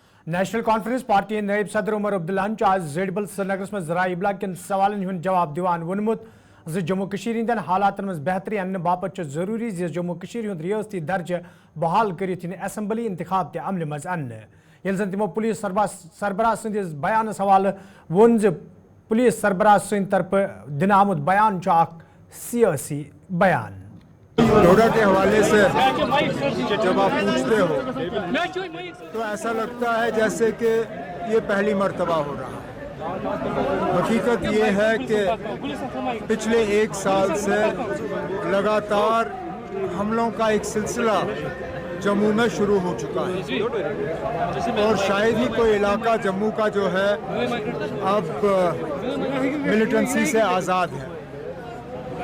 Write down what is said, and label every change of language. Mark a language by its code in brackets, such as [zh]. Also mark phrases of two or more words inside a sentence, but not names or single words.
[ks] नेशनल कॉन्फ्रेंस पार्टी नायब सदर उमर अब्दुल्लाहन आज जेडबल श्रीनगरस में जराई इब्लाग कन सवालन हुंद जवाब दिवान वोनमुत जम्मू कश्मीर हंदन हालातन में बेहतरी अन्न बापत जरूरी जम्मू कश्मीर हुंद रियासती दर्ज बहाल करित असेंबली इंतखाब ते अमल मज अन्न यल जन तिमो पुलिस सरबराह संदिस बयान हवाले वोन पुलिस सरबराह सद तरफ दिन आमुद बयान सियासी बयान। [hi] डोडा के हवाले से जब आप पूछते हो तो ऐसा लगता है जैसे कि ये पहली मर्तबा हो रहा है। हकीकत ये है कि पिछले 1 साल से लगातार हमलों का एक सिलसिला जम्मू में शुरू हो चुका है और शायद ही कोई इलाका जम्मू का जो है अब मिलिटेंसी से आज़ाद है।